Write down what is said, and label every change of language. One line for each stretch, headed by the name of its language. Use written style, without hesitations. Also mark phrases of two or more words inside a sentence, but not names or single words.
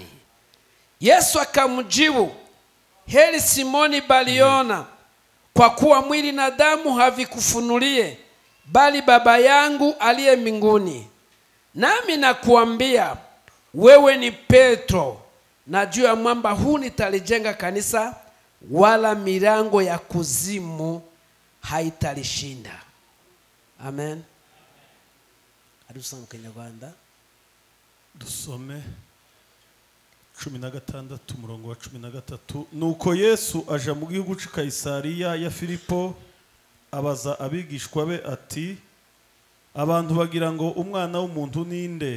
Swahili: Yesu akamjibu, heri Simoni Baliona, kwa kuwa mwili na damu havikufunulie, bali Baba yangu aliye mbinguni. Nami nakuambia, wewe ni Petro, na juu ya mwamba huu nitalijenga kanisa, wala milango ya kuzimu haitalishinda.
Kinyarwanda: Amen. Adusoma Kinyarwanda. Dusome 16 umurongo wa 13. Nuko Yesu aja mu gihugu cy'i Kayisariya ya Filipo, abaza abigishwa be ati, abantu bagira ngo umwana w'umuntu ninde?